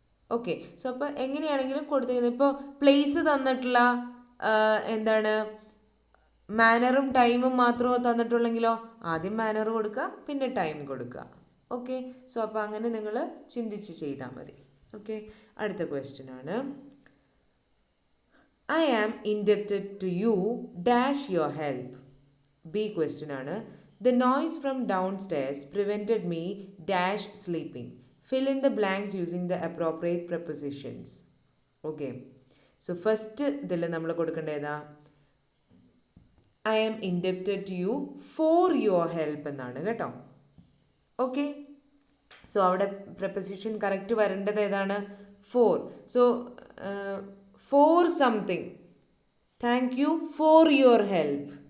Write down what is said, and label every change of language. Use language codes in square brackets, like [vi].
[ml] Okay, so അപ്പോൾ എങ്ങനെയാണെങ്കിലും കൊടുത്തിരിക്കുന്നത്. ഇപ്പോൾ പ്ലേസ് തന്നിട്ടുള്ള എന്താണ് മാനറും ടൈമും മാത്രമേ തന്നിട്ടുള്ളെങ്കിലോ ആദ്യം മാനർ കൊടുക്കുക, പിന്നെ ടൈം കൊടുക്കുക. ഓക്കെ, സോ അപ്പോൾ അങ്ങനെ നിങ്ങൾ ചിന്തിച്ച് ചെയ്താൽ മതി. ഓക്കെ, അടുത്ത ക്വസ്റ്റ്യൻ ആണ്. [en] I am indebted to you dash your help. B question ആണ്. The noise from downstairs prevented me dash sleeping. Fill in the blanks using the appropriate prepositions. Okay, so first [ml] ഇതിൽ നമ്മൾ കൊടുക്കേണ്ടതാ [en] I am indebted to you for your help [ml] എന്നാണ് കേട്ടോ. Okay, so അവിടെ preposition correct വരേണ്ടത് ഏതാണ്? [en] for. So for something, thank you for your help.